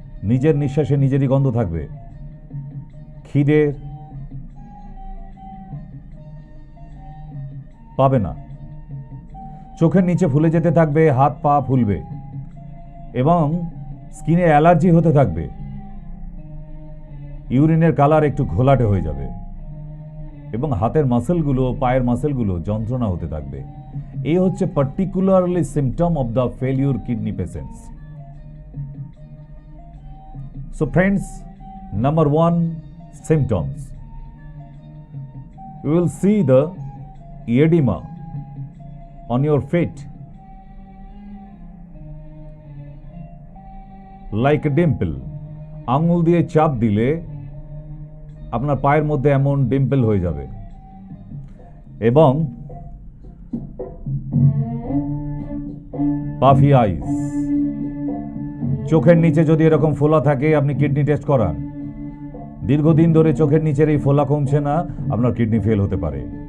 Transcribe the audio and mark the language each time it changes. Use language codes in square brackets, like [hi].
[bn] নিজের নিঃশ্বাসে নিজেরই গন্ধ থাকবে, খিদে পাবে না, চোখের নিচে ফুলে যেতে থাকবে, হাত পা ফুলবে এবং স্কিনে অ্যালার্জি হতে থাকবে, ইউরিনের কালার একটু ঘোলাটে হয়ে যাবে এবং হাতের মাসেলগুলো, পায়ের মাসেলগুলো যন্ত্রণা হতে থাকবে। এই হচ্ছে [en] Particularly symptom of the failure kidney patients. So friends, number 1 symptoms, you will see the edema on your feet like a dimple. [bn] আঙুল দিয়ে চাপ দিলে আপনার পায়ের মধ্যে এমন ডিম্পল হয়ে যাবে এবং পাফি আইস, চোখের নিচে যদি এরকম ফোলা থাকে, আপনি কিডনি টেস্ট করান, দীর্ঘদিন ধরে চোখের নিচের এই ফোলা কমছে না, আপনার কিডনি ফেল হতে পারে।